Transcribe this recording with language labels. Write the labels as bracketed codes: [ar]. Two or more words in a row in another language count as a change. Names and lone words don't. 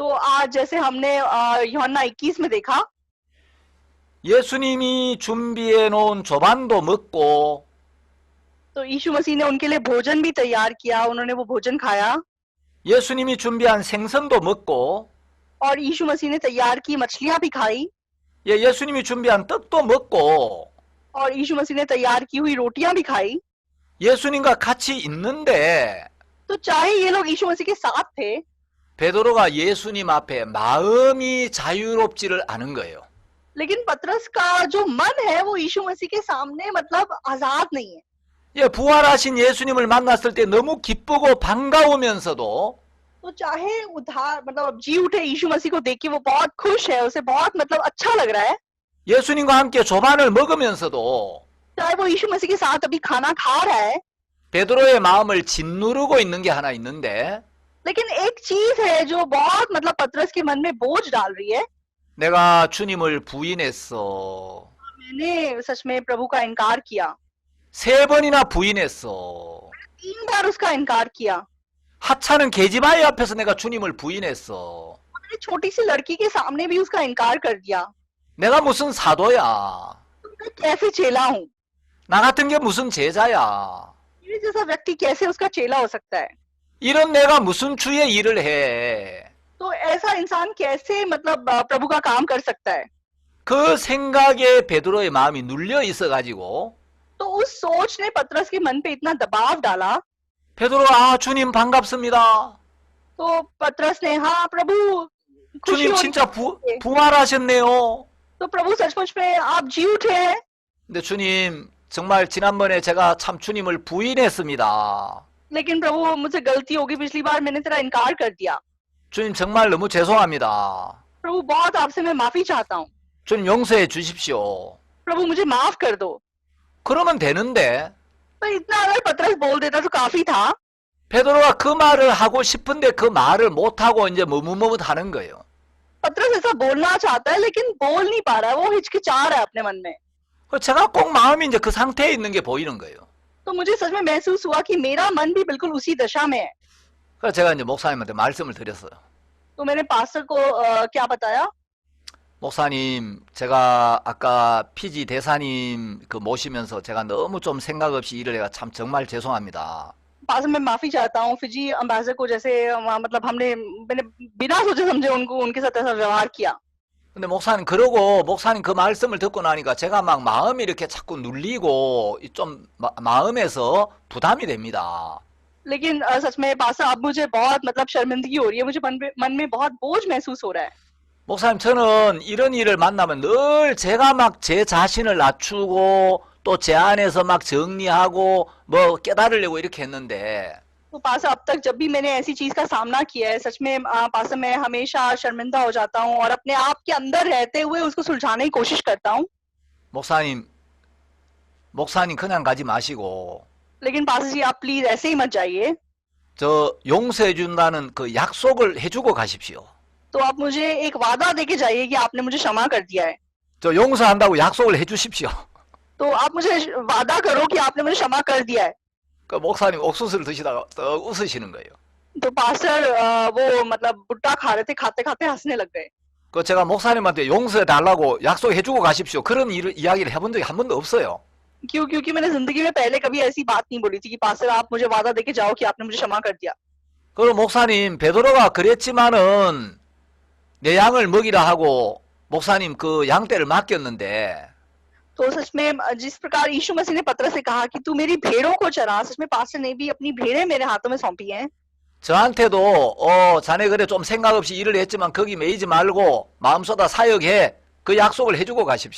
[hi] तो आज जैसे हमने यूहन्ना 21 में देखा, [ko] 예수님이 준비해 놓은 조반도 먹고 [hi] तो यीशु मसीह ने उनके लिए भोजन भी तैयार किया, उन्होंने वो भोजन खाया, [ko] 예수님이 준비한 생선도 먹고 [hi] और यीशु मसीह ने तैयार की मछलियां भी खाई, [ko] 예수님이 준비한 떡도 먹고 [hi] और यीशु मसीह ने तैयार की हुई रोटियां भी खाई। [ko] 예수님과 같이 있는데 [hi] तो चाहे ये लोग यीशु मसीह के साथ थे, [ko] 베드로가 예수님 앞에 마음이 자유롭지를 않은 거예요. [hi] लेकिन पतरस का जो मन है वो यीशु मसीह के सामने मतलब आजाद नहीं है। [ko] 예, 부활하신 예수님을 만났을 때 너무 기쁘고 반가우면서도 [hi] तो चाहे उधार मतलब जी उठे यीशु मसीह को देख के वो बहुत खुश है, उसे बहुत मतलब अच्छा लग रहा है, [ko] 예수님과 함께 조반을 먹으면서도 [hi] चाहे वो यीशु मसीह के साथ अभी खाना खा रहा है, [ko] 베드로의 마음을 짓누르고 있는 게 하나 있는데 [hi] लेकिन एक चीज है जो बहुत मतलब पतरस के मन में बोझ डाल रही है। [ko] 내가 주님을 부인했어. [hi] मैंने सच में प्रभु का इनकार किया, [ko] 3번이나 부인했어. [hi] 3 बार उसका इनकार किया, [ko] 하찮은 계집아이 앞에서 내가 주님을 부인했어. [hi] मैंने छोटी सी लड़की के सामने भी उसका इनकार कर दिया। [ko] 내가 무슨 사도야. [hi] मैं कैसे चेला हूँ? [ko] 나 같은 게 무슨 제자야. [hi] मेरे जैसा व्यक्ति कैसे उसका चेला हो सकता है? [ko] 이런 내가 무슨 주의 일을 해. [hi] तो ऐसा इंसान कैसे मतलब प्रभु का काम कर सकता है? [ko] 그 생각에 베드로의 마음이 눌려 있어가지고 [hi] तो उस सोच ने पतरस के मन पे इतना दबाव डाला, [ko] 베드로 주님 반갑습니다. [hi] तो पतरस ने हाँ प्रभु खुशी [ko] 주님 [hi] होनी [ko] 진짜 [hi] चाहिए। [ko] 부활하셨네요. [hi] तो प्रभु सचमुच में आप जी उठे हैं। [ko] 근데 주님 정말 지난번에 제가 참 주님을 부인했습니다. [hi] लेकिन प्रभु मुझसे गलती होगी, पिछली बार मैंने तेरा इनकार कर दिया। [ko] 주님 정말 너무 죄송합니다. [hi] प्रभु बहुत आपसे मैं माफी चाहता हूँ, [ko] 주님 용서해 주십시오. [hi] प्रभु मुझे माफ कर दो। [ko] 그러면 되는데 [hi] तो इतना अगर पतरस बोल देता तो काफी था। [ko] 베드로가 그 말을 하고 싶은데 그 말을 못하고 이제 머뭇머뭇하는 거예요. [hi] पतरस ऐसा बोलना चाहता है लेकिन बोल नहीं पा रहा है, वो हिचकिचा रहा है अपने मन में। [ko] 제가 꼭 마음이 이제 그 상태에 있는 게 보이는 거예요. [hi] तो मुझे सच में महसूस हुआ कि मेरा मन भी बिल्कुल उसी दशा में है। [ko] 그래서 제가 이제 목사님한테 말씀을 드렸어요. [hi] तो मैंने पास्टर को क्या बताया? [ko] 목사님, 제가 아까 피지 대사님 그 모시면서 제가 너무 좀 생각 없이 일을 해가 참 정말 죄송합니다. [hi] पास्टर मैं माफी चाहता हूँ फिजी अम्बेसडर को, जैसे मतलब मैंने बिना सोचे समझे उनके साथ ऐसा व्यवहार किया। [ko] 근데 목사님 그러고 목사님 그 말씀을 듣고 나니까 제가 막 마음이 이렇게 자꾸 눌리고 좀 마음에서 부담이 됩니다. [hi] लेकिन सच में पास्टर अब मुझे बहुत मतलब शर्मिंदगी हो रही है, मुझे मन में बहुत बोझ महसूस हो रहा है। [ko] 목사님 저는 이런 일을 만나면 늘 제가 막 제 자신을 낮추고 또 제 안에서 막 정리하고 뭐 깨달으려고 이렇게 했는데 [hi] तो पास्टर अब तक जब भी मैंने ऐसी चीज का सामना किया है, सच में पास्टर मैं हमेशा शर्मिंदा हो जाता हूँ और अपने आप के अंदर रहते हुए उसको सुलझाने की कोशिश करता हूँ। [ko] 목사님 그냥 가지 마시고 [hi] लेकिन पास्टर जी आप प्लीज ऐसे ही मत जाइए, [ko] 저 용서해 준다는 그 약속을 해주고 가십시오. [hi] तो आप मुझे एक वादा देके जाइए कि आपने मुझे क्षमा कर दिया है। [ko] 저 용서한다고 약속을 해주십시오. [hi] तो आप मुझे वादा करो कि आपने मुझे क्षमा कर दिया है। [ko] 그 목사님 옥수수를 드시다가 떡 웃으시는 거예요. [hi] तो पास्टर वो मतलब भुट्टा खा रहे थे, खाते खाते हंसने लग गए। [ko] 그 제가 목사님한테 용서해 달라고 약속해주고 가십시오. 그런 이야기를 해본 적이 한 번도 없어요. [hi] क्योंकि मैंने जिंदगी में पहले कभी ऐसी बात नहीं बोली थी कि पास्टर आप मुझे वादा देके जाओ कि आपने मुझे क्षमा कर दिया। [ko] 그럼 목사님 베드로가 그랬지만은 내 양을 먹이라 하고 목사님 그 양떼를 맡겼는데 [hi] तो सच में जिस प्रकार यीशु मसीह ने पतरस से कहा कि तू मेरी भेड़ों को चरा, सच में पास्टर ने भी अपनी भेड़ें मेरे हाथों में सौंपी हैं। [ko] 저한테도 자네 그래 좀 생각 없이 일을 했지만 거기 매이지 말고 마음 쏟아 사역해 그 약속을 해주고 가십시오.